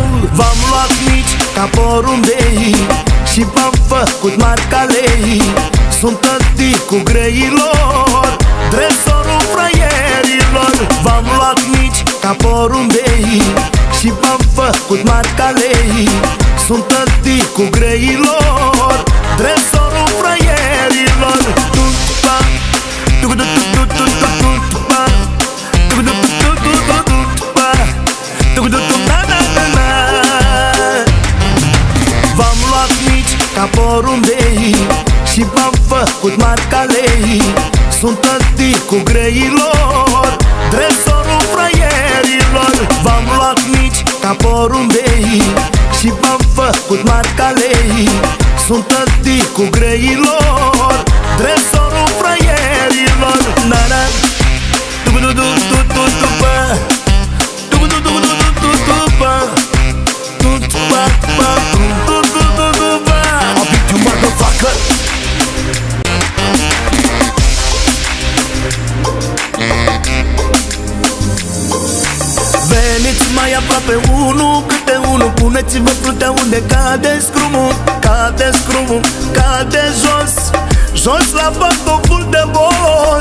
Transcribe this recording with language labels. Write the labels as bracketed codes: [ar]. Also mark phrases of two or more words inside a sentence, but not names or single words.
[ro] V-am luat mici ca porumbei și v-am făcut marca lei. Sunt tăticul greilor, tresorul fraierilor. V-am luat mici ca porumbei și v-am făcut marca lei. Sunt tăticul greilor, tresorul fraierilor. Tu-pa, tu-du-du-du-du-du-du-pa, tu-du-du-du-du-du-du-pa, tu-du-du-du-na-na-na-na. V-am luat mici ca porumbei și v-am făcut marca lei. Sunt tăticul greilor, tresorul fraierilor. V-am luat mici ca porumbei și v-am făcut marca lei. Sunt tăticul greilor, tresorul fraierilor. Na-na, du-du-du-du-du-du-bă, du-du-du-du-du-du-bă, tu-pa, tu-du-du-du-du-bă. [en] I'll beat you, motherfucker. [ro] Veniți mai aproape unul câte unul, puneți-vă fruntea unde cade scrumul. Cade scrumul, cade jos, jos la pantoful de boss.